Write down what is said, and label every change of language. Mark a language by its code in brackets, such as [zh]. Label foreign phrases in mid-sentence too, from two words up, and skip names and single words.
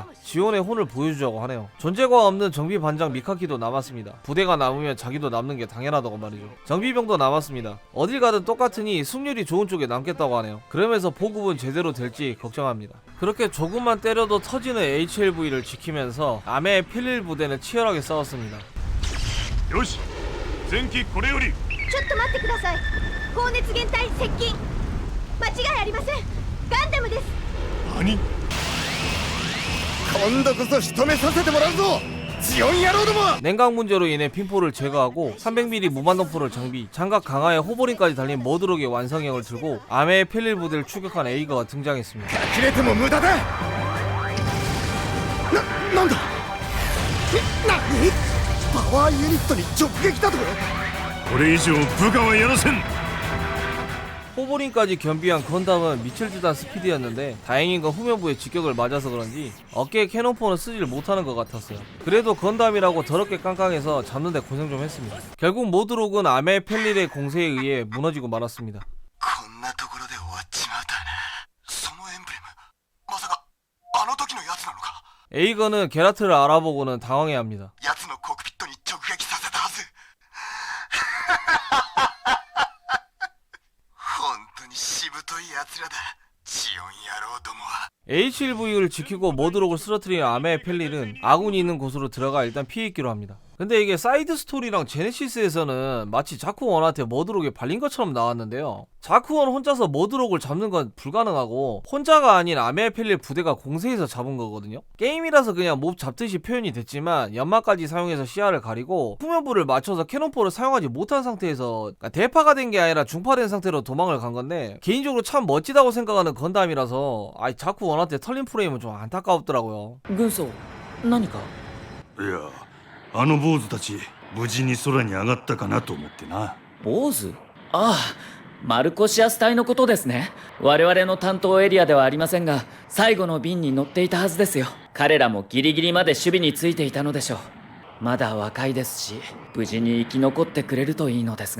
[ko] 지원의 혼을 보여주자고 하네요. 존재가 없는 정비 반장 미카키도 남았습니다. 부대가 남으면 자기도 남는 게 당연하다고 말이죠. 정비병도 남았습니다. 어딜 가든 똑같으니 승률이 좋은 쪽에 남겠다고 하네요. 그러면서 보급은 제대로 될지 걱정합니다. 그렇게 조금만 때려도 터지는 HLV를 지키면서 아메의 필릴 부대는 치열하게 싸웠습니다. [ja] よし前期これよりちょっと待ってください。高熱源体接近。間違いありません。ガンダムです。何今度こそ仕留めさせてもらうぞジオン野郎ども [ko] 냉각 문제로 인해 핀포를 제거하고 300mm 무반동포를 장비, 장갑 강화에 호버링까지 달린 머드록의 완성형을 들고 아메의 필릴 부대를 추격한 에이거가 등장했습니다. [ja] 切れても無駄だなんだ何パワーユニットに直撃だとこれ以上部下はやらせん [ko] 호버링까지 겸비한 건담은 미칠듯한 스피드였는데 다행인 건 후면부에 직격을 맞아서 그런지 어깨에 캐논포는 쓰지를 못하는 것 같았어요. 그래도 건담이라고 더럽게 깡깡해서 잡는데 고생 좀 했습니다. 결국 모드록은 아메 펠릴의 공세에 의해 무너지고 말았습니다. [ja] こんなところで終わっちまうとはなそのエンブレムまさかあの時のやつなのか [ko] 에이거는 게라트를 알아보고는 당황해합니다. [ja] やつのコックピットに直撃させたはず本当にしぶといやつらだジオン野郎どもは [ko] HLV를 지키고 모드록을 쓰러뜨린 아메의 펠릴은 아군이 있는 곳으로 들어가 일단 피해있기로 합니다. 근데 이게 사이드 스토리랑 제네시스에서는 마치 자쿠원한테 머드록에 발린 것처럼 나왔는데요. 자쿠원 혼자서 머드록을 잡는 건 불가능하고 혼자가 아닌 아메의 펠릴 부대가 공세해서 잡은 거거든요. 게임이라서 그냥 몹 잡듯이 표현이 됐지만 연막까지 사용해서 시야를 가리고 후면부를 맞춰서 캐논포를 사용하지 못한 상태에서 그러니까 대파가 된 게 아니라 중파된 상태로 도망을 간 건데 개인적으로 참 멋지다고 생각하는 건담이라서 아이 자쿠원한테 털린 프레임은 좀 안타까웠더라고요. [ja] 軍曹何かいやあの坊主たち無事に空に上がったかなと思ってな坊主ああマルコシアス隊のことですね。我々の担当エリアではありませんが最後の便に乗っていたはずですよ。彼らもギリギリまで守備についていたのでしょう。まだ若いですし無事に生き残ってくれるといいのですが。